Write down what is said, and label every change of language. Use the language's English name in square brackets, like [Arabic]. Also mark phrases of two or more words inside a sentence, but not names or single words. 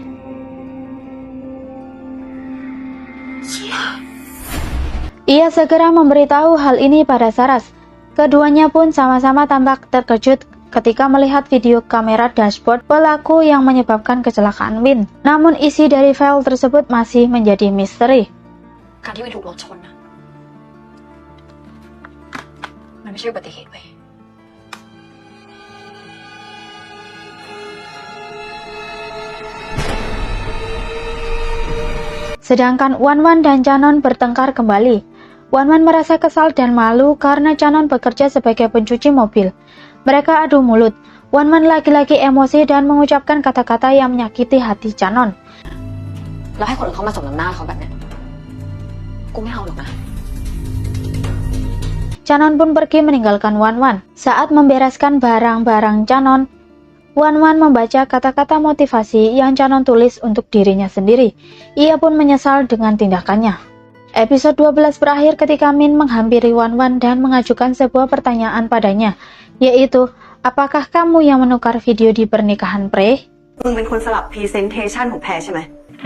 [Indonesian] Ia segera memberitahu hal ini pada Saras. Keduanya pun sama-sama tampak terkejut ketika melihat video kamera dashboard pelaku yang menyebabkan kecelakaan Win. Namun isi dari file tersebut masih menjadi misteri. [Thai] การที่วินถูกรถชนนะมันไม่ใช่อุบัติเหตุเว้ย [Indonesian] Sedangkan Wan dan Canon bertengkar kembali. Wan merasa kesal dan malu karena Canon bekerja sebagai pencuci mobil. Mereka adu mulut. Wan lagi-lagi emosi dan mengucapkan kata-kata yang menyakiti hati Canon. [Thai] แล้วให้คนอื่นเขามาสมน้ำหน้าเขาแบบเนี้ยกูไม่เอาหรอกนะ [Indonesian] Canon pun pergi meninggalkan Wan. Saat membereskan barang-barang Canon, Wan membaca kata-kata motivasi yang Canon tulis untuk dirinya sendiri. Ia pun menyesal dengan tindakannya. Episode 12 berakhir ketika Min menghampiri Wan dan mengajukan sebuah pertanyaan padanya, yaitu, apakah kamu yang menukar video di pernikahan Pre? [Thai] มึงเป็นคนสลับพรีเซนเทชันของแพรใช่ไหม